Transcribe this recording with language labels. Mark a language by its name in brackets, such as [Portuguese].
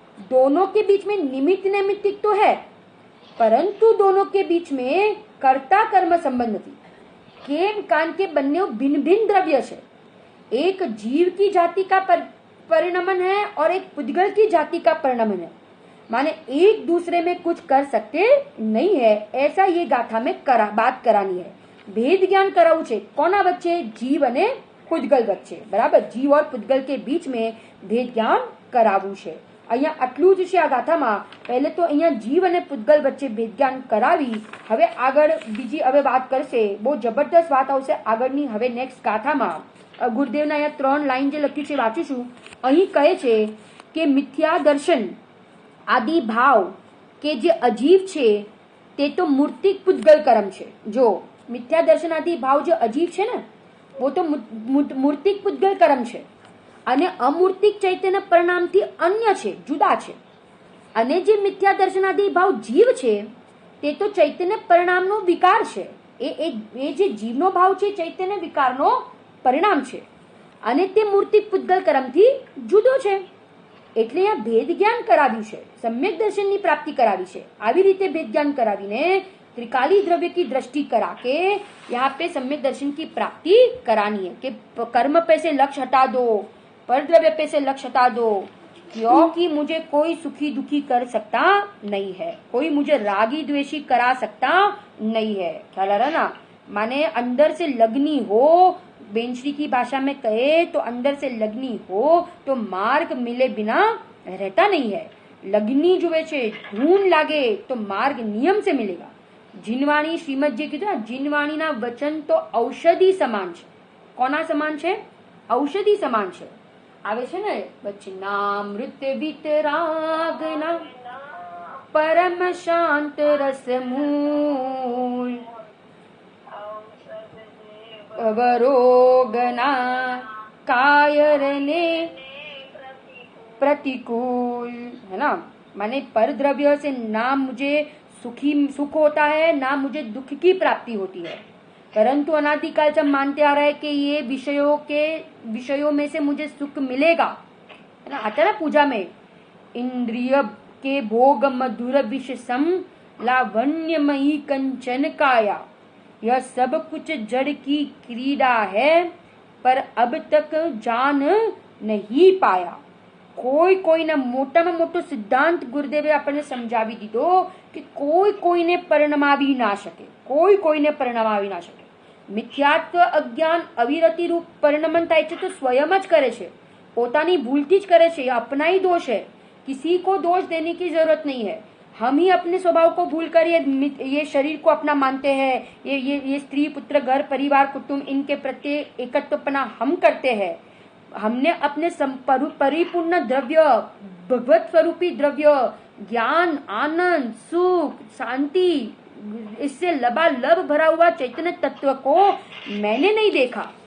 [Hindi] दोनों के बीच में निमित्त नैमित्तिक तो है, परंतु दोनों के बीच में कर्ता कर्म संबंध [Gujarati] નથી. [Hindi] केम कान के बनने भिन्न भिन्न द्रव्य है. एक जीव की जाति का परिणमन है और एक पुद्गल की जाति का परिणमन है. माने एक दूसरे में कुछ कर सकते नहीं है, ऐसा ये गाथा में बात करानी है. [Gujarati] भेद ज्ञान कराવું છે કોના વચ્ચે? जीव અને પુદ્ગલ વચ્ચે. [Hindi] બરાબર, जीव और पुद्गल के बीच में भेद ज्ञान [Gujarati] कराવું છે. અહીંયા આટલું જ છે આ ગાથામાં. પહેલે તો અહીંયા જીવ અને પુદ્ગલ વચ્ચે ભેદ જ્ઞાન કરાવી. હવે આગળ બીજી હવે વાત કરશે, બહુ જબરદસ્ત વાત આવશે આગળની. હવે નેક્સ્ટ ગાથામાં ગુરુદેવના અહીંયા 3 લાઈન જે લખ્યું છે વાંચીશું. અહીં કહે છે કે મિથ્યા દર્શન આદિ ભાવ કે જે અજીવ છે તે તો મૂર્તિક પુદ્ગલ કર્મ છે. જો મિથ્યા દર્શન આદિ ભાવ જે અજીવ છે ને [Hindi] वो तो [Gujarati] મૂર્તિક પુદ્ગલ કર્મ છે, અને અમૂર્તિક ચૈતન્ય પરિણામથી અન્ય છે, જુદા છે. અને જે મિથ્યા દર્શનાદી ભાવ જીવ છે તે તો ચૈતન્ય પરિણામનો વિકાર છે. એ જે જીવનો ભાવ છે ચૈતન્ય વિકારનો પરિણામ છે, અને તે મૂર્તિક પુદ્ગલ કર્મથી જુદો છે. એટલે આ ભેદ જ્ઞાન કરાવ્યું છે, સમ્યક દર્શનની પ્રાપ્તિ કરાવી છે. આવી રીતે ભેદ જ્ઞાન કરાવીને [Hindi] त्रिकाली द्रव्य की दृष्टि करा के यहाँ पे सम्यक दर्शन की प्राप्ति करानी है कि कर्म पे से लक्ष्य हटा दो, पर द्रव्य पे से लक्ष्य हटा दो, क्योंकि मुझे कोई सुखी दुखी कर सकता नहीं है, कोई मुझे रागी द्वेषी करा सकता नहीं है. ख्याल आ रहा ना? माने अंदर से लगनी हो, बेंचरी की भाषा में कहे तो अंदर से लगनी हो तो मार्ग मिले बिना रहता नहीं है. [Gujarati] लगनी जुए छे, धून लागे [Hindi] तो मार्ग नियम से मिलेगा. [Gujarati] જીનવાણી શ્રીમદજી કીધું ને, જીનવાણીના વચન તો ઔષધિ સમાન છે. કોના સમાન છે? ઔષધિ સમાન છે. આવે છે ને વચનામૃત વિતરાગના પરમ શાંત રસમૂલ અવરોગના કાયરને प्रतिकूल, [Hindi] है ना? माने पर द्रव्य से ना मुझे सुख होता है, ना मुझे दुख की प्राप्ति होती है, परंतु अनादिकाल से मानते आ रहा है कि ये विषयों में से मुझे सुख मिलेगा, है ना? आता है ना पूजा में, इंद्रिय के भोग मधुर विष सम लावण्यमयी कंचन काया, यह सब कुछ जड़ की क्रीड़ा है पर अब तक जान नहीं पाया. [Gujarati] કોઈને મોટામાં મોટો સિદ્ધાંત ગુરુદેવે આપણને સમજાવી દીધો કે કોઈને પરિણમાવી ના શકે, કોઈને પરિણમાવી ના શકે. મિથ્યાત્વ અજ્ઞાન અવિરતિ રૂપ પરિણમન થાય છે તો સ્વયં જ કરે છે, પોતાની ભૂલથી જ કરે છે. [Hindi] ये अपना ही दोष है, किसी को दोष देने की जरूरत नहीं है. हम ही अपने स्वभाव को भूल कर ये शरीर को अपना मानते हैं. ये स्त्री पुत्र घर परिवार कुटुंब इनके प्रति एकत्वपना हम करते हैं. हमने अपने परिपूर्ण द्रव्य, भगवत स्वरूपी द्रव्य, ज्ञान, आनंद, सुख, शांति, इससे लबालब भरा हुआ चैतन्य तत्व को मैंने नहीं देखा.